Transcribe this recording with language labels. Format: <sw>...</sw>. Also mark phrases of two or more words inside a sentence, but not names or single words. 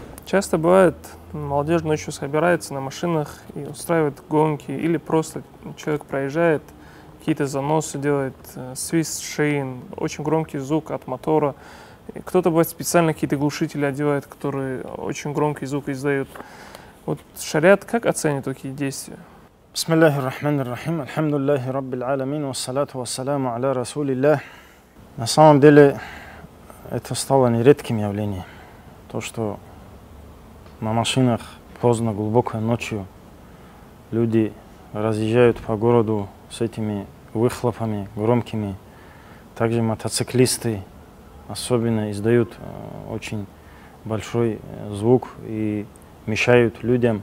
<ru>Часто бывает, молодежь ночью собирается на машинах и устраивает гонки, или просто человек проезжает, какие-то заносы делает, свист шин, очень громкий звук от мотора. И кто-то бывает специально какие-то глушители одевает, которые очень громкий звук издают. Вот шариат как оценит такие действия?</ru> <ar>بسم الله الرحمن الرحيم، الحمد لله رب العالمين، والصلاة والسلام على رسول الله.</ar> <ru>На самом деле это стало нередким явлением. То, что на машинах поздно, глубокой ночью люди разъезжают по городу с этими выхлопами громкими. Также мотоциклисты особенно издают очень большой звук и мешают людям.</ru>